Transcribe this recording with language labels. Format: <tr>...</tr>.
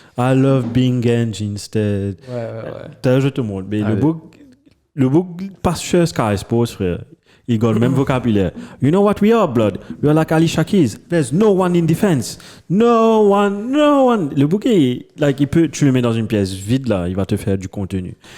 <en>I love being Ange instead.</en> <fr>Ouais. Je te montre. Mais le book passe sur Sky Sports, frère. Il a le même vocabulaire.</fr> <en>You know what we are, blood? We are like Alicia Keys. There's no one in defense. No one.</en> <fr>Le bouquet, tu le mets dans une pièce vide, là, il va te faire du contenu.</fr>